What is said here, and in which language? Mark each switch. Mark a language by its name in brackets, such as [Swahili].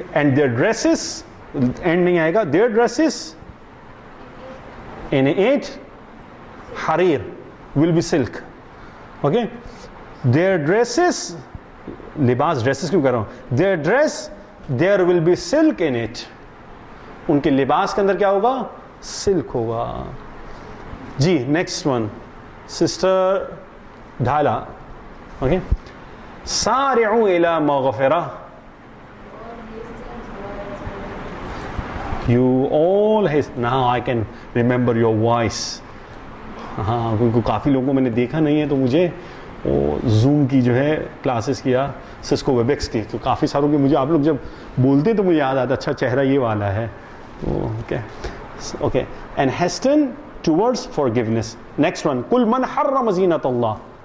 [English] and their dresses, end [Urdu] نہیں آئے گا, [English] their dresses in it حرير will be silk. okay, their dresses, لباس dresses [Urdu] کیوں کہہ رہا ہوں, [English] their dress there will be silk in it. [Urdu] ان کے لباس کے اندر کیا ہوگا, سلک ہوگا. جی نیکسٹ ون, سسٹر ڈھالا. [Arabic] اوکے, سارعوا الی مغفرہ. [English] You all now I can remember your voice. [Urdu] ہاں, کیونکہ کافی لوگوں کو میں نے دیکھا نہیں ہے, تو مجھے وہ زوم کی جو ہے کلاسز کیا, سسکو ویب ایکس کی, تو کافی ساروں کے مجھے آپ لوگ جب بولتے تو مجھے یاد آتا, اچھا چہرہ یہ والا ہے. [English] Okay, and hasten towards forgiveness. Next one, [Arabic] قل من حرم زینت اللہ.